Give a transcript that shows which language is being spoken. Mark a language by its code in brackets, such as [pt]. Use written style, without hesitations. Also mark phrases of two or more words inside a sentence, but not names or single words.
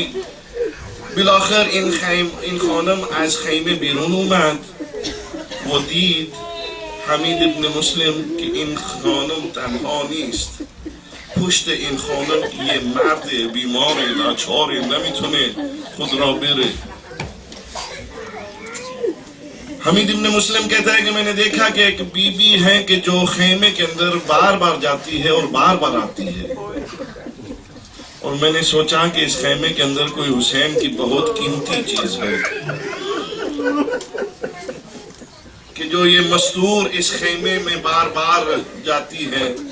[fa] بالاخر این خانم از خیمه بیرون اومد و دید حمید ابن مسلم که این خانم تنها نیست، پشت این خانم یه مرد بیمار لاچار نمیتونه خود را بره. [ur] حمید ابن مسلم کہتا ہے کہ میں نے دیکھا کہ ایک بی بی ہے کہ جو خیمے کے اندر بار بار جاتی ہے اور بار بار آتی ہے، اور میں نے سوچا کہ اس خیمے کے اندر کوئی حسین کی بہت قیمتی چیز ہے کہ جو یہ مستور اس خیمے میں بار بار جاتی ہے.